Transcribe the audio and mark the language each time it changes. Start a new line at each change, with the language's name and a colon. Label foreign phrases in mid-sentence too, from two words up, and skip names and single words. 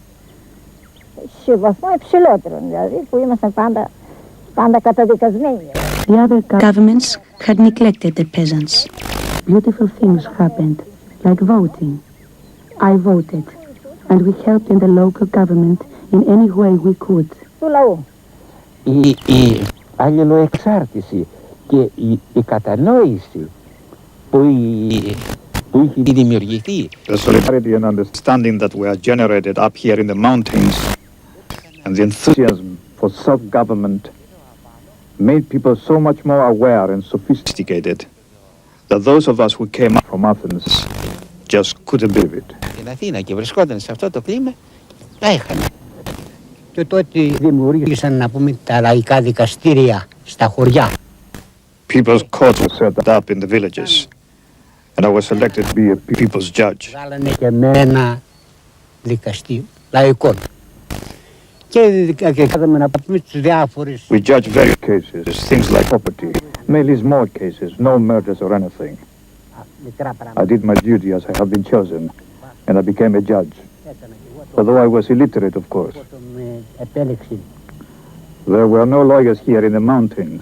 English: The other governments had neglected the peasants. Beautiful things happened, like voting. I voted, and we helped in the local government in any way we could.
Greek: Η αλληλοεξάρτηση και η κατανόηση που είχε δημιουργηθεί.
English: The solidarity and understanding that were generated up here in the mountains and the enthusiasm for self-government made people so much more aware and sophisticated that those of us who came up from Athens just couldn't believe it.
Greek: Στην Αθήνα και βρισκόταν σε αυτό το κλίμα, τα έχανε. Και τότε δημιούργησαν, να πούμε, τα λαϊκά δικαστήρια στα χωριά.
English: People's courts were set up in the villages, and I was selected to be a people's judge.
Greek: Βάλανε και με ένα δικαστήριο λαϊκό. Και κάναμε να πούμε τις διάφορες.
English: We judge various cases, things like property, mainly small cases, no murders or anything. I did my duty as I have been chosen, and I became a judge. Although I was illiterate, of course. There were no lawyers here in the mountains.